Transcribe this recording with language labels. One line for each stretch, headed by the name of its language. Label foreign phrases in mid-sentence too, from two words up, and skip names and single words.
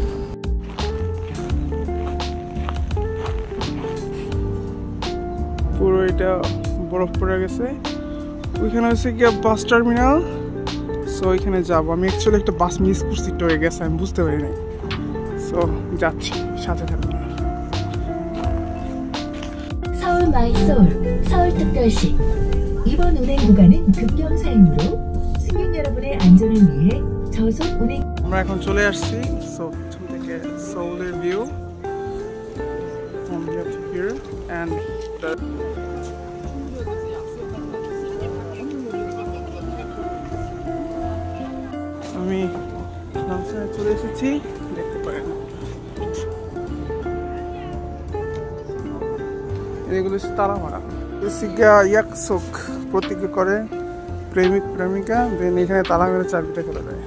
Bangla: পুরো এটা বরফ পড়ে গেছে। ওইখানে হচ্ছে গিয়ে বাস টার্মিনাল। সো ওইখানে যাবো। আমি অ্যাকচুয়ালি একটা বাস মিস করছি, হয়ে গেছে, আমি বুঝতে পারি নাই। সো যাচ্ছি, সাথে থাকুন।
Korean: 서울 마이서울 서울특별시 이번 운행 구간은 급경사이므로 승객 여러분의 안전을 위해 저속 운행.
Bangla: আমরা এখন চলে আসছি। সো প্রথম থেকে সোলের ভিউ
English: from here to here and
Bangla: আমি নামসানে চলে এসেছি, দেখতে পারেন। এগুলো তালা মারা ইয়াকসোক প্রতিজ্ঞা করে প্রেমিক প্রেমিকা, দেন এখানে তালা মেরে চাবিটা ফেলে দেয়।